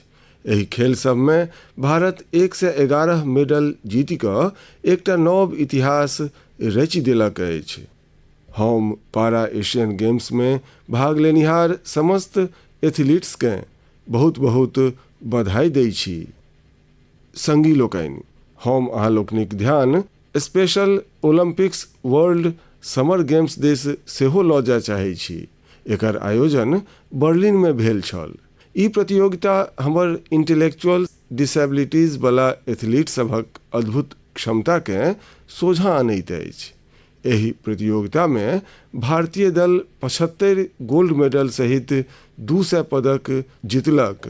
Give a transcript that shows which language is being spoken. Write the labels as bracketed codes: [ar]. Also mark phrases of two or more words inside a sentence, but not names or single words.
[mai] एहि खेल सब में भारत 111 मेडल जीति कऽ एकटा नव इतिहास रचि देलक अछि। हम पारा एशियन गेम्स में भाग लेनिहार समस्त एथलीट्स के बहुत बहुत बधाई दै छी। संगी लोकनि, हम अहाँ लोकनिक ध्यान स्पेशल ओलंपिक्स वर्ल्ड समर गेम्स दिस सेहो लऽ जाय चाहै छी। एकर आयोजन बर्लिन में भेल छल। ई प्रतियोगिता हमर [en] intellectual disabilities [mai] वाला एथलीट सभक अद्भुत क्षमता के सोझा आनैत अछि। एहि प्रतियोगिता में भारतीय दल 75 [en] gold medal [mai] सहित 200 पदक जीतलक।